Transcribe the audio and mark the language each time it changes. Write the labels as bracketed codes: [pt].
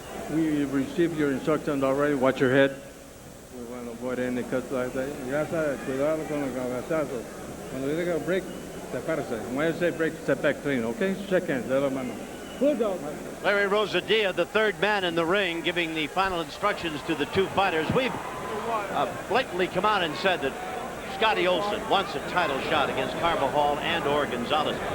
[en] We received your instructions already. Watch your head. We want to avoid any cuts like that. [es] Ya sabes, cuidado con los cabezazos. Cuando yo diga break, sepárese. [en] When I say break, step back clean, okay? Shake hands, [es] de la mano. [en] Bulldog. Larry Rosadilla, the third man in the ring, giving the final instructions to the two fighters. We've blatantly come out and said that Scotty Olsen wants a title shot against Carvajal and or Gonzalez.